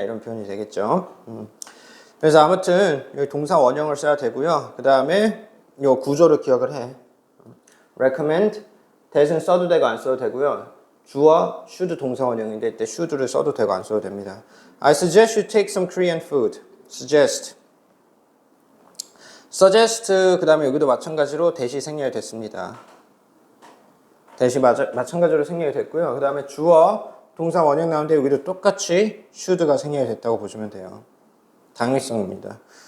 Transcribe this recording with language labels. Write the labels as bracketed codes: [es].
[ko] 이런 표현이 되겠죠. 그래서 아무튼 여기 동사 원형을 써야 되고요. 그 다음에 이 구조를 기억을 해. recommend, that은 써도 되고 안 써도 되고요. 주어, should 동사 원형인데 이때 should를 써도 되고 안 써도 됩니다. [en] I suggest you take some Korean food. [ko] suggest 그 다음에 여기도 마찬가지로 that이 생략이 됐습니다. that이 마찬가지로 생략이 됐고요. 그 다음에 주어, 동사 원형 나오는데 여기도 똑같이 should가 생략이 됐다고 보시면 돼요. 당위성입니다.